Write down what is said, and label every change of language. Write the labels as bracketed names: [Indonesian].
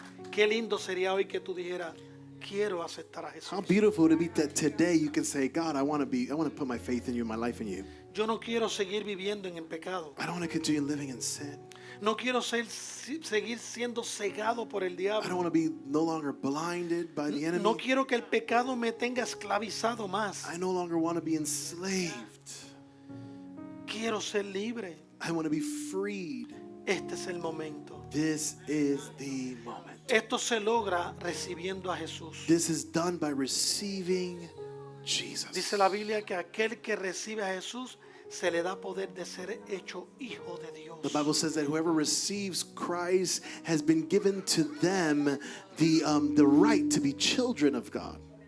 [Spanish] qué lindo sería hoy que tú dijeras, quiero aceptar a [English] how [Spanish] Jesús. [English] beautiful to be that today you can say, God, I want to put my faith in you, my life in you. [Spanish] Yo no quiero seguir viviendo en el pecado. [English] I don't want to continue living in sin. [Spanish] No quiero seguir siendo cegado por el [English] I don't [Spanish] diablo. [English] want to be no longer blinded by the enemy. [Spanish] No quiero que el pecado me tenga esclavizado más. [English] I no longer want to be enslaved. [Spanish] Quiero ser libre. [English] I want to be freed. [Spanish] Este es el momento. [English] This is the moment. [Spanish] Esto se logra recibiendo a Jesús. [English] This is done by receiving Jesus. [Spanish] Dice la Biblia que aquel que recibe a Jesús se le da poder de ser hecho hijo de Dios. [English] The Bible says that whoever receives Christ has been given to them the right to be children of God.